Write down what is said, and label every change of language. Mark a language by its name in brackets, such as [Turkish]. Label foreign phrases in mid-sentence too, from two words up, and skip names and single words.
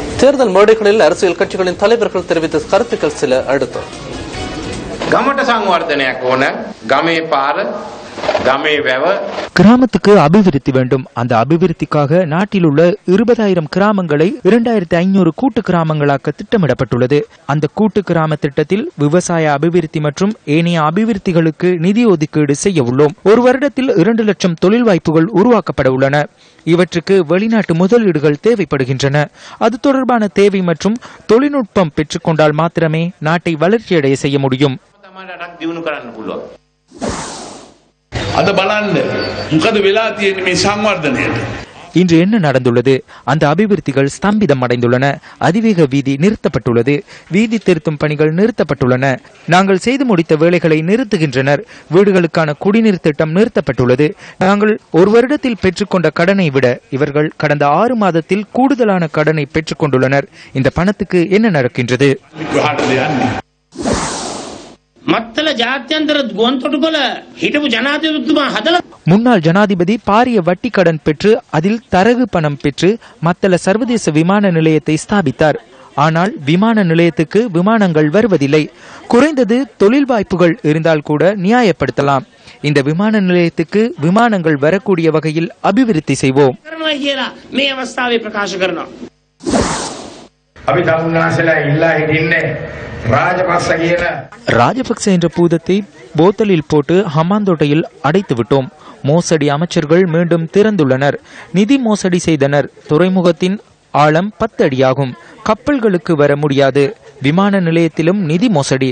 [Tamil] தேர்தல் மேடைகளில் அரசியல் கட்சிகளின் தலைவர்கள் தெரிவித்த கருத்துக்கள் சில அடுத்து. [Sinhala] ගමට සංවර්ධනයක් ඕන. ගමේ පාර [Tamil] கிராமத்துக்கு அபிவிருத்தி வேண்டும். அந்த அபிவிருத்திக்காக நாட்டில் உள்ள 20,000 கிராமங்களை 2,500 கூட்டு கிராமங்களாக்க திட்டமிடப்பட்டுள்ளது. அந்த கூட்டு கிராம திட்டத்தில் விவசாய அபிவிருத்தி மற்றும் ஏனைய அபிவிருத்திகளுக்கு நிதி ஒதுக்கீடு செய்ய உள்ளோம். ஒரு வருடத்தில் 2 லட்சம் தொழில் வாய்ப்புகள் உருவாக்கப்பட உள்ளன. இவற்றுக்கு வெளிநாட்டு முதலீடுகள் தேவைப்படுகின்றன. அது தொடர்பான தேவை மற்றும் தொழில்நுட்பம் பெற்றுக்கொண்டால் மாத்திரமே நாட்டை வளர்ச்சியடைய செய்ய முடியும். [Sinhala] අද බලන්න මොකද වෙලා තියෙන්නේ මේ සංවර්ධනයට. [Tamil] இன்று என்ன நடந்துள்ளது? அந்த அபிவிருத்திகள் ஸ்தம்பிதம் அடைந்துள்ளன. அதிவேக வீதி நிறுத்தப்பட்டுள்ளது. வீதி திருத்தும் பணிகள் நிறுத்தப்பட்டுள்ளன. நாங்கள் செய்து முடித்த வேலைகளை நிறுத்துகின்றனர். வீடுகளுக்கான குடிநீர் திட்டம் நிறுத்தப்பட்டுள்ளது. நாங்கள் ஒரு வருடத்தில் பெற்றுக்கொண்ட கடனை விட இவர்கள் கடந்த 6 மாதத்தில் கூடுதலான கடனை பெற்றுக்கொண்டுள்ளனர். இந்த பணத்துக்கு என்ன நடக்கின்றது? [Sinhala] මත්තල ජාත්‍යන්තර ගුවන්තොටුපොළ හිටපු ජනාධිපතිතුමා හදලා [Tamil] முன்னாள் ஜனாதிபதி பாரிய வட்டி கடன் பெற்று அதில் தரகு பணம் பெற்று மத்தல சர்வதேச விமான நிலையத்தை ஸ்தாபித்தார். ஆனால் விமான நிலையத்துக்கு விமானங்கள் வருவதில்லை. குறைந்தது தொழில் வாய்ப்புகள் இருந்தால் கூட நியாயப்படுத்தலாம். இந்த விமான நிலையத்துக்கு விமானங்கள் வரக்கூடிய வகையில் அபிவிருத்தி செய்வோம். [Sinhala] මේ අවස්ථාවේ ප්‍රකාශ කරනවා. අපි තමුන්නාසලා ඉල්ලා හිටින්නේ [Tamil] ராஜபக்ச என்ற பூதத்தை போத்தலில் போட்டு ஹமாந்தோட்டையில் அடைத்து விட்டோம். மோசடி அமைச்சர்கள் மீண்டும் திறந்துள்ளனர். நிதி மோசடி செய்தனர். துறைமுகத்தின் ஆழம் 10 அடியாகும். கப்பல்களுக்கு வர முடியாது. விமான நிலையத்திலும் நிதி மோசடி.